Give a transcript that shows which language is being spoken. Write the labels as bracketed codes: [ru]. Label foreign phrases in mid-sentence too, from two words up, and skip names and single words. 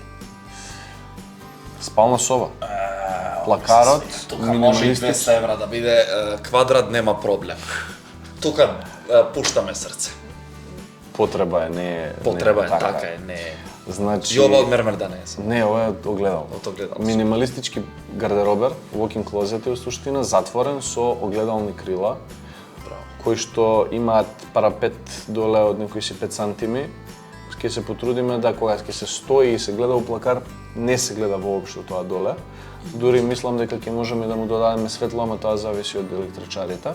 [mk] Спална соба. Плакарот, Тука може и 200 евра да биде квадрат, нема проблем. Тука пуштаме срце. Потреба е, не е... Потреба не е, така е, не е. Значи... И ова од мермер да не е. Не, ова е огледало. Од огледало. Минималистички гардеробер, [en] walk-in closet [mk] е суштина, затворен со огледални крила, кои што имаат парапет доле од некои си 5 сантими. Ќе се потрудиме да кога ќе се стои и се гледа у плакар, не се гледа воопшто тоа доле. Дури мислам дека ќе можеме да му додадеме светло, ама тоа зависи од електричарите.